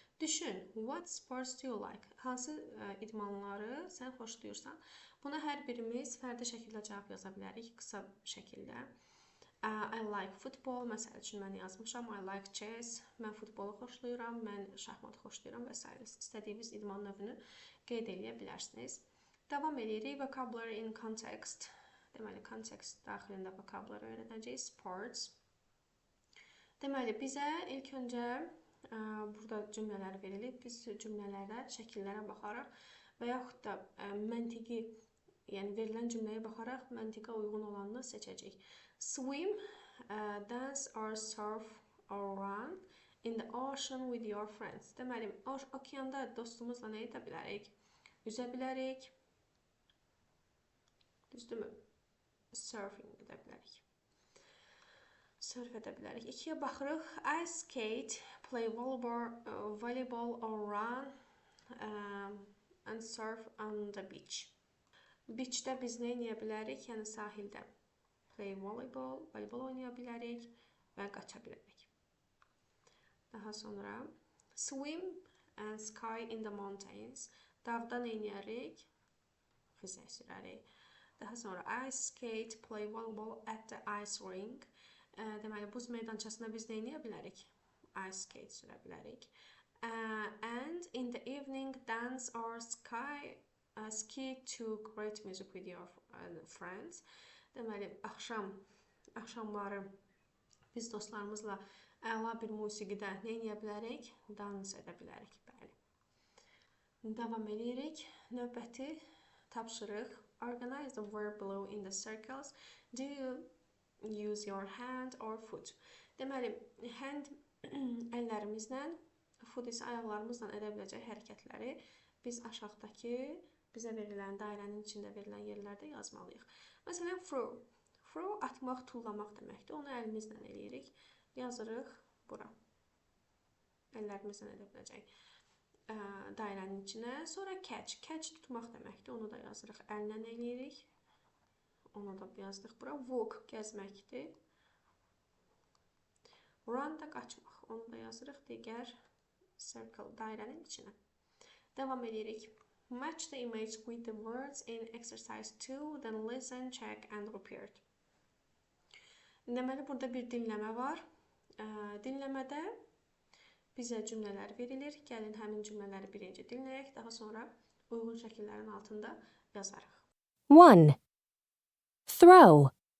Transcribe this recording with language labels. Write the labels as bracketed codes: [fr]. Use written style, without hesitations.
[az] Düşün, [en] what sports do you like? [az] Hansı idmanları sən xoşlayırsan? Buna hər birimiz fərdi şəkildə cavab yaza bilərik, qısa şəkildə. [en] I like football, [az] məsəl üçün mən yazmışam. [en] I like chess, [az] mən futbolu xoşlayıram, mən şahmat xoşlayıram və s. İstədiyiniz idman növünü qeyd edə bilərsiniz. Davam edirik. [en] Vocabulary in context. [az] Deməli, kontekst daxilində vocabulary öyrənəcəyik. Sports. Deməli, bizə ilk öncə burada cümlələr verilib. Biz cümlələrdə şəkillərə baxaraq və yaxud da məntiqi, yəni verilən cümləyə baxaraq məntiqə uyğun olanını seçəcəyik. [en] Swim, dance or surf or run in the ocean with your friends. [az] Deməli, okeanda dostumuzla nə edə bilərik? Üzə bilərik. Düzdürmü? Surfing edə bilərik. Surf edə bilərik. İkiyə baxırıq. [en] Ice skate, play volleyball or run and surf on the beach. [az] Beachdə biz nə edə bilərik? Yəni sahildə. Play voleyball oynaya bilərik və qaça bilərik. Daha sonra [en] swim and ski in the mountains. [az] Dağda nə edirik? Xizək sürərik. Daha sonra [en] ice skate, play volleyball at the ice rink. [az] Deməli, buz meydançasında biz nə edə bilərik? Ice skate sürə bilərik. [en] And in the evening, dance or ski to great music with your friends. [az] Deməli, axşamları biz dostlarımızla əla bir musiqidə nə edə bilərik? Dans edə bilərik. Bəli. Davam edirik. Növbəti tapşırıq. [en] Organize the verb below in the circles. Do you use your hand or foot? [az] Deməli, hand əllərimizlə, foot isə ayaqlarımızla edə biləcək hərəkətləri biz aşağıdakı bizə verilən dairənin içində verilən yerlərdə yazmalıyıq. Məsələn, throw. Throw atmaq, tullamaq deməkdir. Onu əlimizlə eləyirik. Yazırıq bura. Əllərimizlə edə biləcək dairənin içinə. Sonra catch. Catch tutmaq deməkdir. Onu da yazırıq. Əllə eləyirik. Onu da yazdıq bura. Walk gəzməkdir. Run da qaçmaq. Onu da yazırıq digər circle dairənin içinə. Devam edirik. [en] Match the image with the words in exercise 2, then listen, check and repeat. [az] Deməli, burada bir dinləmə var. Dinləmədə bizə cümlələr verilir. Gəlin həmin cümlələri birinci dinləyək, daha sonra uyğun şəkillərin altında yazarıq. [en] 1. Throw.